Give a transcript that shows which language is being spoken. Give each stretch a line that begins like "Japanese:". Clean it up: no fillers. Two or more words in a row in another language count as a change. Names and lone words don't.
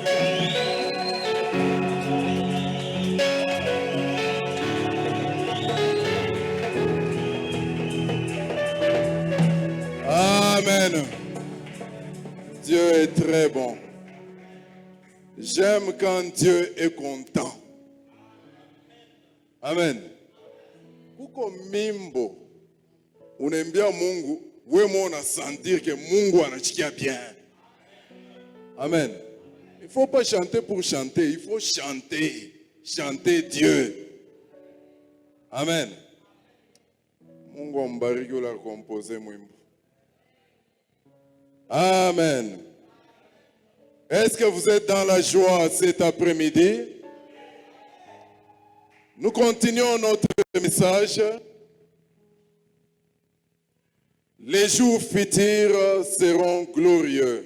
French: Amen. Dieu est très bon. J'aime quand Dieu est content.
Swahili: Amen. Kuko mimbo. Unembia Mungu, wewe na
French: sentir que
Swahili: Mungu anachikia bien.
French: Amen. Il ne faut pas chanter pour chanter, il faut chanter. Chanter Dieu. Amen.
Swahili: Mungu ambariki
French: la composer
Swahili: mwimbo.
French: Amen. Est-ce que vous êtes dans la joie cet après-midi? Nous continuons notre message. Les jours futurs seront glorieux.